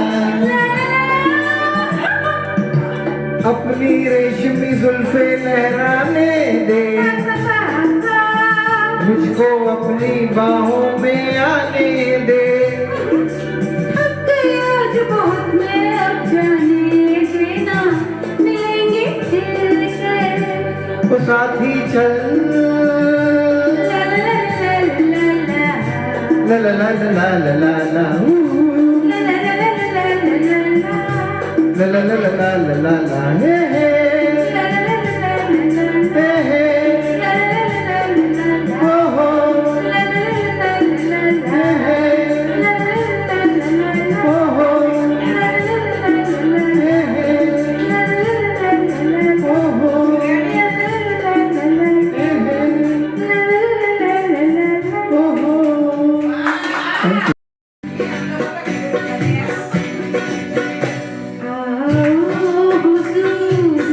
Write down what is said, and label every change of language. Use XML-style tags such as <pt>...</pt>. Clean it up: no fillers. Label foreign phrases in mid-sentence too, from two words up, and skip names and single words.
<hi>अपनी रेशमी जुल्फे लहराने दे, मुझको अपनी बाहों में आने दे। थक गई आज बहुत मैं, अब जाने देना, मिलेंगे फिर कल। वो साथी चल। ला ला ला ला ला ला। ला ला ला ला ला ला। ला ला ला ला ला ला ला ला। ला ला ला ला ला ला ला। हे हे ला ला ला ला ला ला ला। हे हे। ला ला ला ला ला ला। हो हो। ला ला ला ला ला ला। हे हे। ला ला ला ला ला ला। हो हो। ला ला ला ला ला ला। हे हे। ला ला ला ला ला ला। हो हो। ला ला ला ला ला ला। हे हे। ला ला ला ला ला ला। हो हो।</hi> <en>Thank you.</en> <hi>आओ हुजूर</hi>